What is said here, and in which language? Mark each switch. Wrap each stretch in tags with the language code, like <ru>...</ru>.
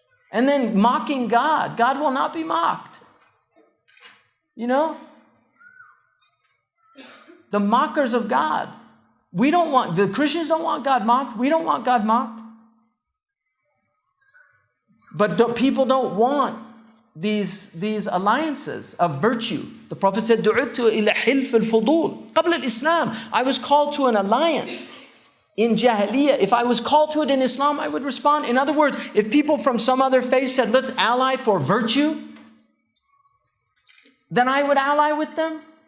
<en>And then mocking God. God will not be mocked. You know? The mockers of God. The Christians don't want God mocked. We don't want God mocked. But people don't want these alliances of virtue. The Prophet said,</en> <ar>دُعِدْتُ إِلَى حِلْفِ الْفُضُولِ قبل الإسلام.</ar> <en>I was called to an alliance in Jahiliyyah. If I was called to it in Islam, I would respond. In other words, if people from some other faith said, let's ally for virtue, then I would ally with them.</en>